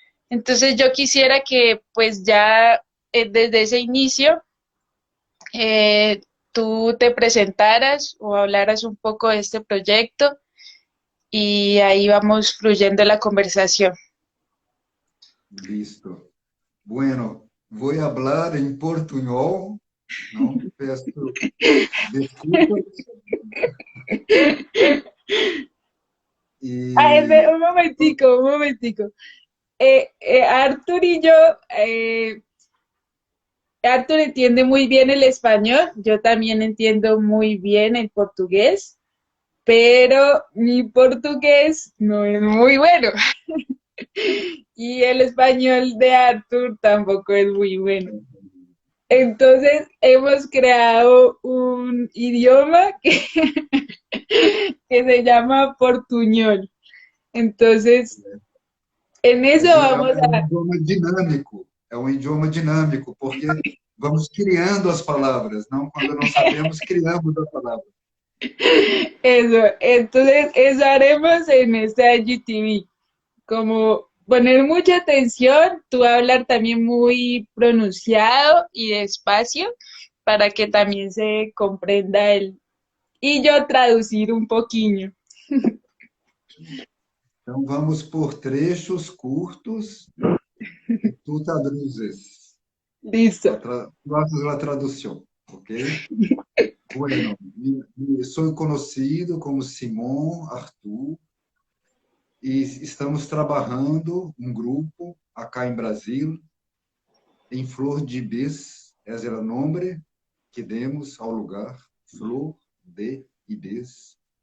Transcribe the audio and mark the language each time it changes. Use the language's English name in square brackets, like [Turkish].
[Spanish] Entonces yo quisiera que pues ya desde ese inicio eh, tú te presentaras o hablaras un poco de este proyecto y ahí vamos fluyendo la conversación. Listo. [Portuguese] Bueno, vou falar em portunhol. Não peço desculpas. E [Spanish] Un momentico, un momentico. Arthur y yo, eh, Arthur entiende muy bien el español, yo también entiendo muy bien el portugués, pero mi portugués no es muy bueno y el español de Arthur tampoco es muy bueno. Entonces hemos creado un idioma que se llama portuñol. Entonces, en eso vamos [Portuguese] é um a... idioma dinâmico. É um idioma dinâmico, porque vamos criando as palavras, não quando não sabemos, criamos a palavra. [Spanish] Eso, entonces eso haremos en esta IGTV, como poner mucha atención, tú hablar también muy pronunciado y despacio para que también se comprenda el... Y yo traducir un poquillo. [Portuguese] Então, vamos por trechos curtos e tu traduzes. [Spanish] Listo. Tú haces la traducción, ¿ok? Bueno, soy conocido como [Portuguese] Simão Arthur e estamos trabalhando um grupo acá em Brasil, em Flor de Ibis, esse é o nome que demos ao lugar, Flor de Ibis.